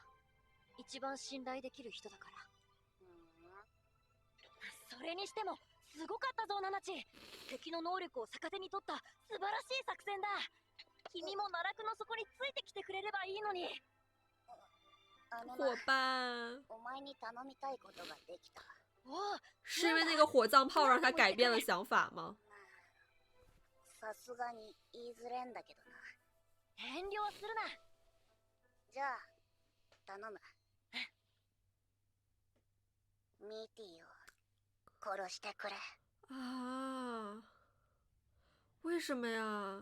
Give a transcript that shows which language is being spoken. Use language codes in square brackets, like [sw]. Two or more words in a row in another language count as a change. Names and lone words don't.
[ja] 一番信頼できる人だから。それにしてもすごかったぞ、ナナチ。敵の能力を逆手に取った素晴らしい作戦だ。君も奈落の底についてきてくれればいいのに。 [zh] 伙伴， [ja] お前に頼みたいことができた。 [zh] 是因为那个火葬炮让他改变了想法吗？ [ja] さすがに言いづれんだけどな。遠慮はするな。じゃあ頼む。ミーティーを殺してくれ。 [zh] 啊，为什么呀？